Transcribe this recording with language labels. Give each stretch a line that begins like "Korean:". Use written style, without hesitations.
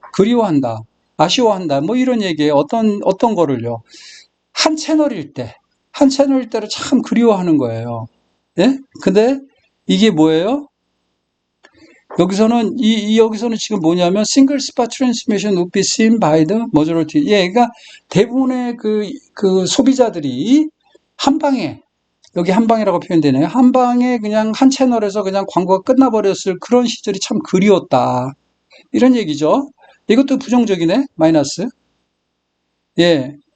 Korean: 그리워한다, 아쉬워한다, 뭐 이런 얘기예요. 어떤 거를요. 한 채널일 때를 참 그리워하는 거예요. 예? 근데 이게 뭐예요? 여기서는 여기서는 지금 뭐냐면
English: single spot transmission would be seen by the majority.
Korean: 예, 그러니까 대부분의 그 소비자들이 한 방에 여기 한 방이라고 표현되네요. 한 방에 그냥 한 채널에서 그냥 광고가 끝나버렸을 그런 시절이 참 그리웠다. 이런 얘기죠. 이것도 부정적이네. 마이너스. 예.